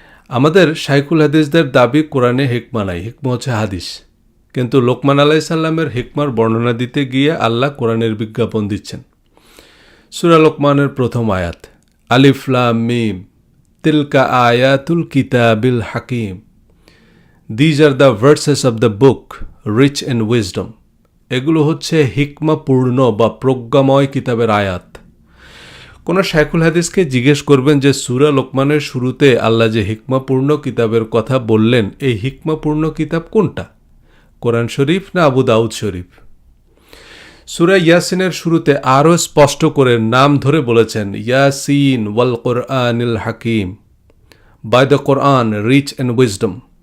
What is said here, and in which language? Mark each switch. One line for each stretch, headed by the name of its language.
Bangla: আমাদের শাইখুল হাদিসদের দাবি কোরআনে হিকমা নাই, হিকমা হচ্ছে হাদিস। কিন্তু লোকমান আলাইহিস সালামের হিকমার বর্ণনা দিতে গিয়ে আল্লাহ কোরআনের বিজ্ঞাপন দিচ্ছেন। সূরা লোকমানের প্রথম আয়াত,
Arabic: আলিফ লাম মিম তিলকা আয়াতুল কিতাবিল হাকিম।
English: These are the verses of the book rich in wisdom.
Bangla: এগুলো হচ্ছে হিকমাপূর্ণ বা প্রজ্ঞাময় কিতাবের আয়াত। কোন শায়খুল হাদিসকে জিজ্ঞেস করবেন যে সূরা লোকমানের শুরুতে আল্লাহ যে হিকমাপূর্ণ কিতাবের কথা বললেন, এই হিকমাপূর্ণ কিতাব কোনটা? কোরআন শরীফ না আবু দাউদ শরীফ? সূরা ইয়াসিনের শুরুতে আরও স্পষ্ট করে নাম ধরে বলেছেন,
Arabic: ইয়াসিন ওয়াল কোরআনিল হাকিম,
English: By the Quran rich in wisdom.